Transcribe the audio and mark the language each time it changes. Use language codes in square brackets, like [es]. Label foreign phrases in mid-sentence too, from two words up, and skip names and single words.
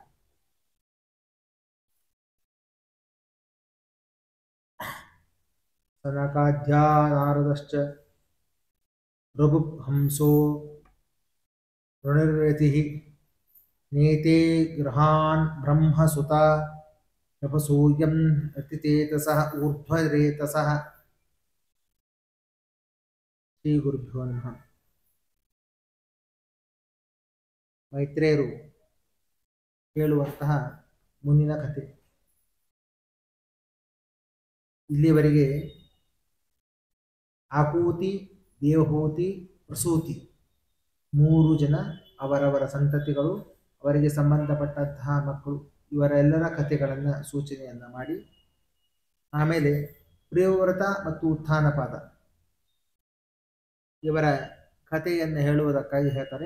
[sa] सनकाद्या नारदश्च रघुहंसो ऋणिर्यतिः नेते गृहान् ब्रह्मसुता तपसूयं अतितेजसः ऊर्ध्वरेतसः। [kn] ಶ್ರೀಗುರುಭ್ಯೋ ನಮಃ. ಮೈತ್ರೇಯರು ಹೇಳುವಂತಹ ಮುಂದಿನ ಕಥೆ. ಇಲ್ಲಿವರೆಗೆ ಆಕೂತಿ, ದೇವಹೂತಿ, ಪ್ರಸೂತಿ ಮೂರು ಜನ ಅವರವರ ಸಂತತಿಗಳು, ಅವರಿಗೆ ಸಂಬಂಧಪಟ್ಟಂತಹ ಮಕ್ಕಳು, ಇವರೆಲ್ಲರ ಕಥೆಗಳನ್ನು ಸೂಚನೆಯನ್ನು ಮಾಡಿ ಆಮೇಲೆ ಪ್ರಿಯವ್ರತ ಮತ್ತು ಉತ್ಥಾನಪಾದ ಇವರ ಕಥೆಯನ್ನು ಹೇಳುವುದಕ್ಕಾಗಿ ಹೇಳ್ತಾರೆ.